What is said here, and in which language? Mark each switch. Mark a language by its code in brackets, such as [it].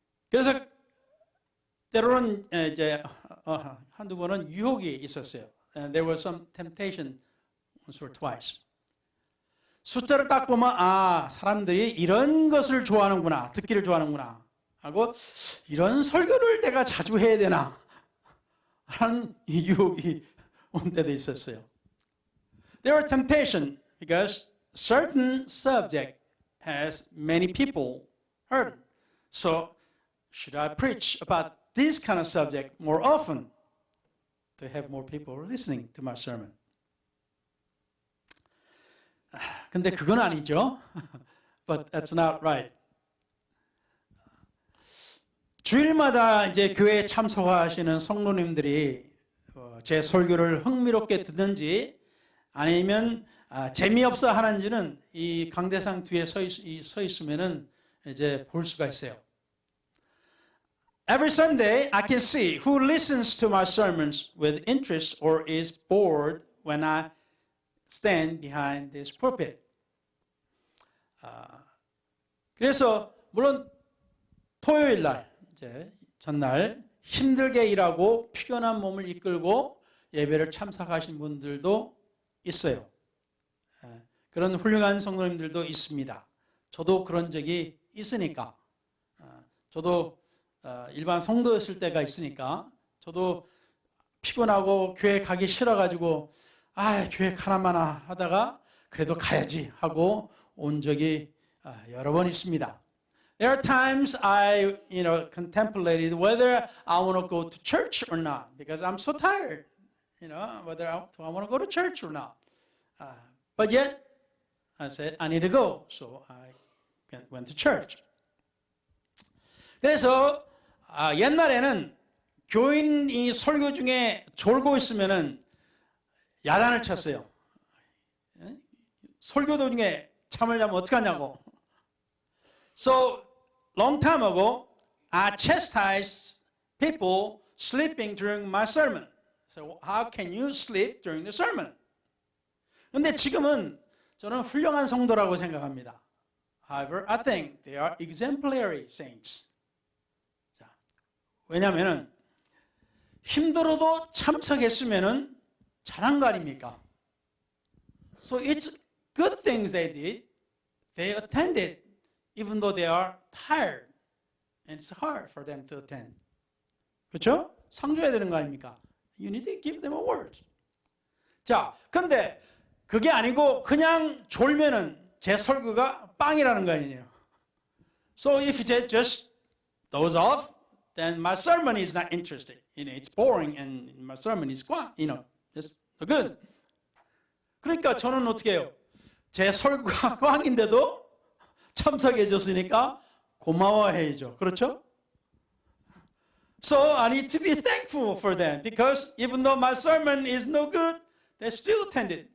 [ko] 그래서 때로는 이제 한두 번은 유혹이 있었어요. [en] And there was some temptation once or twice. [ko] 숫자를 딱 보면 사람들이 이런 것을 좋아하는구나, 듣기를 좋아하는구나 하고 이런 설교를 내가 자주 해야 되나 하는 유혹이 온 때도 있었어요. [en] There are temptation because certain subject has many people heard. So should I preach about this kind of subject more often to have more people listening to my sermon? [ko] 근데 그건 아니죠. [en] But that's not right. [ko] 주일마다 이제 교회에 참석하시는 성도님들이 제 설교를 흥미롭게 듣는지 아니면 재미없어 하는지는 이 강대상 뒤에 서 있으면은 이제 볼 수가 있어요. [en] Every Sunday I can see who listens to my sermons with interest or is bored when I stand behind this pulpit. [ko] 그래서 물론 토요일 날 이제 전날 힘들게 일하고 피곤한 몸을 이끌고 예배를 참석하신 분들도 있어요. 그런 훌륭한 성도님들도 있습니다. 저도 그런 적이 있으니까. 저도 일반 성도였을 때가 있으니까 저도 피곤하고 교회 가기 싫어가지고 교회 가나마나 하다가 그래도 가야지 하고 온 적이 여러 번 있습니다. [en] There are times I, contemplated whether I want to go to church or not because I'm so tired, whether I want to go to church or not. But yet, I said I need to go, so I went to church. [ko] 그래서 옛날에는 교인이 설교 중에 졸고 있으면은 야단을 쳤어요. 설교 도중에 잠을 자면 어떡하냐고. [en] So, long time ago, I chastised people sleeping during my sermon. So, how can you sleep during the sermon? [ko] 근데 지금은 저는 훌륭한 성도라고 생각합니다. [en] However, I think they are exemplary saints. [ko] 자, 왜냐하면 힘들어도 참석했으면은 잘한 거 아닙니까? [en] So it's good things they did. They attended even though they are tired. And it's hard for them to attend. [ko] 그렇죠? 상 줘야 되는 거 아닙니까? [en] You need to give them a word. [ko] 자, 근데 그게 아니고 그냥 졸면은 제 설교가 빵이라는 거 아니에요. [en] So if they just doze off, then my sermon is not interesting. It's boring and my sermon is just good. [ko] 그러니까 저는 어떻게 해요? 제 설교가 꽝인데도 참석해 줬으니까 고마워해야죠. 그렇죠? [en] So I need to be thankful for them because even though my sermon is no good, they still attended.